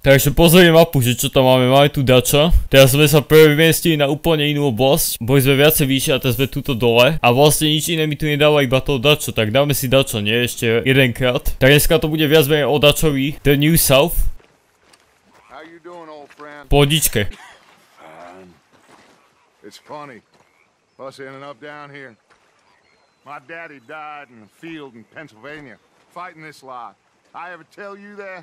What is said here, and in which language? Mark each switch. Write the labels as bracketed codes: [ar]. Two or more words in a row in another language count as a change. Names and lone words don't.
[sk] Takže pozriem mapu, že čo tam máme. Máme tu dača. Teraz sme sa premiestili na úplne inú oblasť. Boli sme viacej vyššie a teraz sme tuto dole. A vlastne nič iné mi tu nedáva, iba toho dačo. Tak dáme si dačo, nie? Ešte jedenkrát. Tak dneska to bude viac menej o dačovi. [en] The New South. How you doing, old friend? [sk] Pohodičke. [en] It's funny, us ending up down here. My daddy died in a field in Pennsylvania, fighting this lot. I ever tell you that?